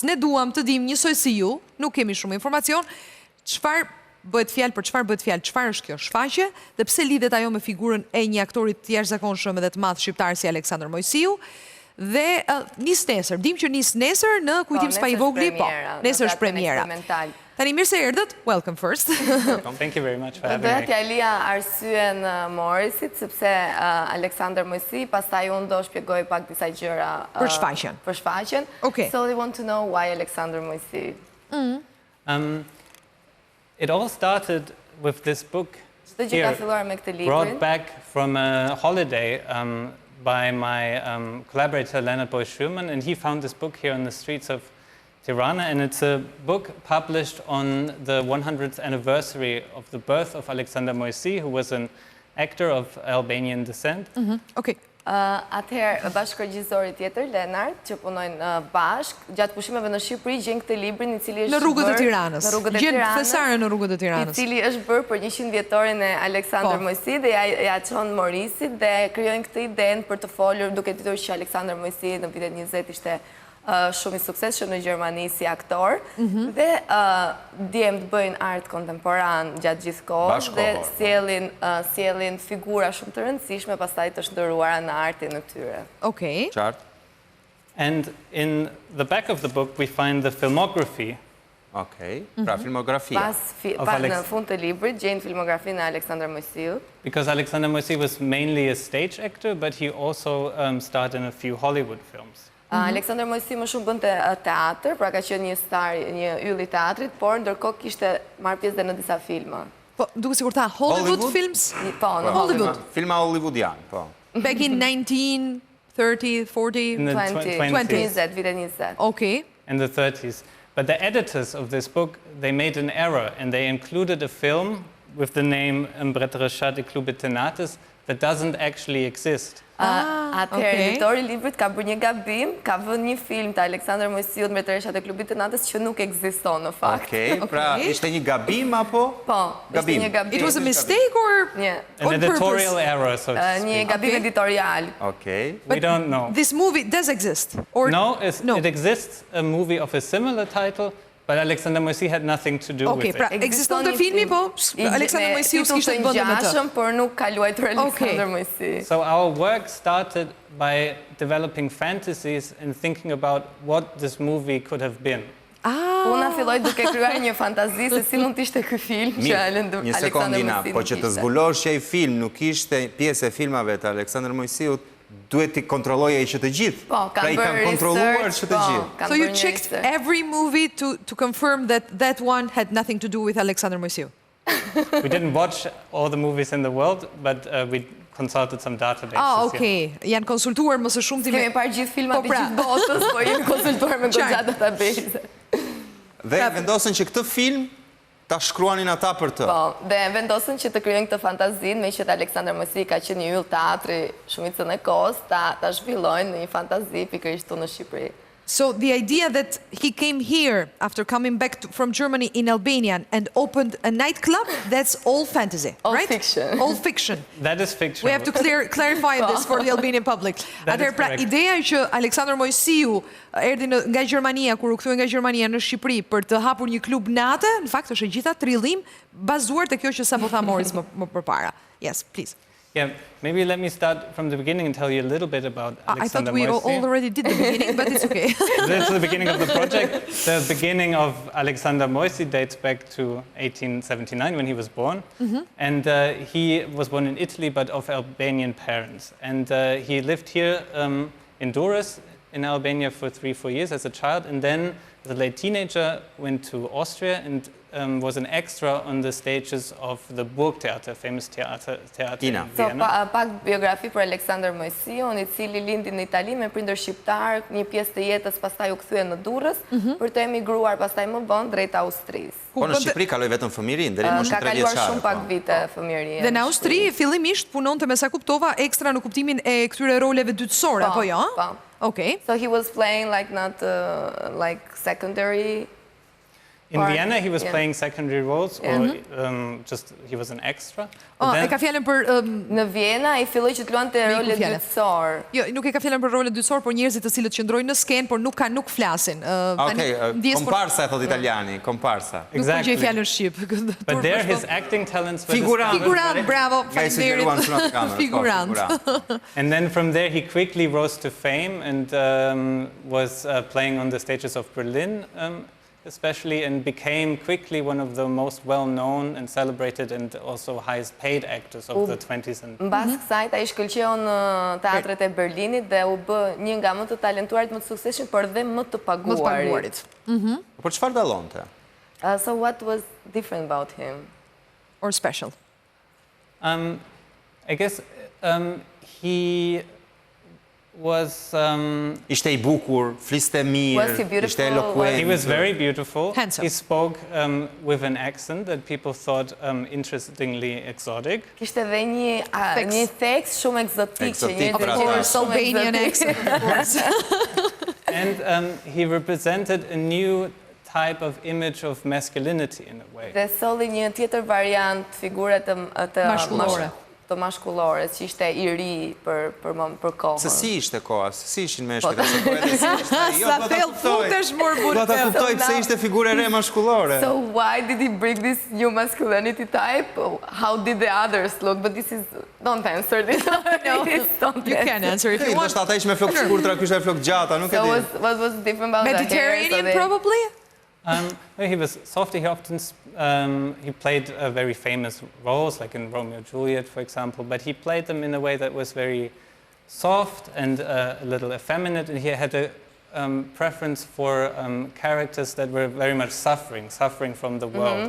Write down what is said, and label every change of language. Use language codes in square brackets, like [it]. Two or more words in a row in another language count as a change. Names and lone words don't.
[sq] Ne duam të dimë njësoj si ju, nuk kemi shumë informacion, çfarë bëhet fjalë, çfarë është kjo shfaqje dhe pse lidhet ajo me figurën e një aktori të jashtëzakonshëm edhe të madh shqiptar si Aleksandër Moisiu. Dhe nis nesër, dim që nis nesër në kujtim K.Spahivogli, po, nesër është premiera. Tani mirë se erdhët, [en] welcome first. Thank you very much for having me. [sq] Do t'ja lija arsyen Morisit, sepse Aleksandër Moisiu, pastaj unë do shpjegoj pak disa gjëra për shfaqjen. [en] So they want to know why Aleksandër Moisiu. It all started with this book here, brought back from a holiday by my collaborator Leonard Boy Schumann, and he found this book here on the streets of Tirana, and it's a book published on the 100th anniversary of the birth of Aleksandër Moisiu, who was an actor of Albanian descent. [sq] Atëherë, bashkërgjisori tjetër, Lenart, që punojnë bashkë, gjatë pushimeve në Shqipëri, gjenë këtë librin i cili është në rrugët e Tiranës. Gjenë thesare në rrugët e Tiranës. I cili është bërë për 100 vjetorin e Aleksandër Moisiu dhe ja qonë Morisit dhe krijojnë këtë idenë për të folur, duke ditur që Aleksandër Moisiu në vitet 20 ishte shumë i suksesshëm në Gjermani si aktor dhe djemt bëjnë art kontemporan gjatë gjithë kohës dhe sjellin figura shumë të rëndësishme pastaj të shndërruara në artin e tyre. Okej. Qartë. [en] And in the back of the book we find the filmography. [sq] Okej, pra filmografia. Pas në fund të librit gjejnë filmografinë e Aleksandër Moisiu. [en] Because Aleksandër Moisiu was mainly a stage actor, but he also starred in a few Hollywood films. [sq] Aleksandër Moisiu më shumë bënte teatr, pra ka qenë një star, një yll i teatrit, por ndërkohë kishte marrë pjesë dhe në disa filma. Po, duke sikur tha [en] Hollywood films? [sq] Po, në Hollywood. Filma hollywoodian, po. [en] Back in 1930, 40, [sq] 20, vite 20. [en] Okay. In the 30s. But the editors of this book, they made an error and they included a film with the name Mbretëreshat klubit të natës that doesn't actually exist. [sq] Atëherë, editori i librit ka bërë një gabim, ka vënë një film të Aleksandër Moisiu Mbretëreshat e klubit të natës që nuk ekziston në fakt. Okej, pra ishte një gabim apo? Po, ishte një gabim. [en] It was a mistake or an editorial error, so to speak. [sq] Një gabim editorial. Okej. [en] We don't know. This movie does exist? No, it exists a movie of a similar title, but Aleksandër Moisiu had nothing to do with it. [sq] Okej, pra ekziston të filmi, po Aleksandër Moisiu s'kishte të bëndë me të. Por nuk ka luajtur Aleksandër Moisiu. [en] So our work started by developing fantasies and thinking about what this movie could have been. [sq] Una filloi duke krijuar një fantazi se si mund të ishte ky film që Aleksandër Moisiu. Një sekondina, po që të zbulosh që ai film nuk ishte pjesë e filmave të Aleksandër Moisiut, duhet t'i kontrollojë ai që të gjithë. Pra i kanë kontrolluar që të gjithë. [en] So you checked every movie to confirm that that one had nothing to do with Aleksandër Moisiu? We didn't watch all the movies in the world, but we consulted some databases. Okay. [sq] Janë konsultuar më së shumti me... Kemi parë gjithë filmat e gjithë botës, po jemi konsultuar me goxha database. Dhe vendosën që këtë film ta shkruanin ata për të. Po, dhe vendosën që të krijojnë këtë fantazinë, me që Aleksandër Moisiu ka qenë një yll teatri shumicën e kohës, ta zhvillojnë në një fantazi pikërisht në Shqipëri. [en] So the idea that he came here after coming back from Germany in Albania and opened a nightclub, that's all fantasy, right? All fiction. All fiction. That is fiction. We have to clarify this for the Albanian public. [sq] Atëherë, pra, ideja që Aleksandër Moisiu erdhi nga Gjermania, kur u kthye nga Gjermania në Shqipëri për të hapur një klub natë, në fakt është e gjitha trillim bazuar te kjo që sapo tha Moritz më përpara. [en] Yes, please. Yeah, maybe let me start from the beginning and tell you a little bit about Aleksandër Moisiu. I thought we already did the beginning, but it's okay. This is the beginning of the project. The beginning of Aleksandër Moisiu dates back to 1879 when he was born. And he was born in Italy, but of Albanian parents. And he lived here in Durrës, in Albania for 3-4 years as a child. And then, as a late teenager, went to Austria and was an extra on the stages of the Burgtheater, famous theater in Vienna. [sq] Pak biografi për Aleksandër Moisiu, I cili lindi në Itali me prindër shqiptar, një pjesë të jetës pastaj u kthye në Durrës, për të emigruar pastaj më vonë drejt Austrisë. Po në Shqipëri kaloi vetëm fëmijërinë, deri në moshën 3 vjeçare. Ka kaluar shumë pak vite fëmijërie. Dhe në Austri fillimisht punonte me sa kuptova ekstra në kuptimin e këtyre roleve dytësore, apo jo? Po. [en] Okay. So he was playing like not like secondary. In Vienna, he was playing secondary roles, or just he was an extra. [sq] E ka fjalën për... Në Vienna, I filloi që të luante role dytësor. Jo, nuk e ka fjalën për role dytësor, por njerëzit të cilët qëndrojnë në skenë, por nuk flasin. Okej, komparsa e thot italiani, komparsa. Nuk po gjej fjalën shqip. [en] But there his acting talents were... [sq] Figurant, bravo, faleminderit. Figurant. [en] And then from there, he quickly rose to fame and was playing on the stages of Berlin, especially, and became quickly one of the most well-known and celebrated and also highest-paid actors of the 20s. [sq] Mbas kësaj, ai shkëlqeu në teatret e Berlinit dhe u bë një nga më të talentuarit, më të suksesshëm, por dhe më të paguarit. Por çfarë dallonte? [en] So what was different about him? Or special? I guess he was... [sq] Ishte I bukur, fliste mirë, ishte eloquent. [en] He was very beautiful. Handsome. He spoke with an accent that people thought interestingly exotic. [sq] Kishte dhe një tekst shumë ekzotik që një [en] Albanian accent, of course. And he represented a new type of image of masculinity in a way. [sq] Dhe solli një tjetër variant figure të mashkullore, që ishte I ri për kohën. Se si ishte koha, si ishin meshkujt? Sa thellë futesh mor Do ta kuptoj pse ishte figure re mashkullore. [en] So why did he bring this new masculinity type? How did the others look? But this is... Don't answer this. No, you can answer it. [sq] Ndoshta ata ishte me flokë shkurtra, ky ishte flokë gjata, nuk e di. [en] So what was different about the hair? Mediterranean, probably? He was soft. He often he played very famous roles, like in Romeo and Juliet, for example. But he played them in a way that was very soft and a little effeminate. And he had a preference for characters that were very much suffering from the world.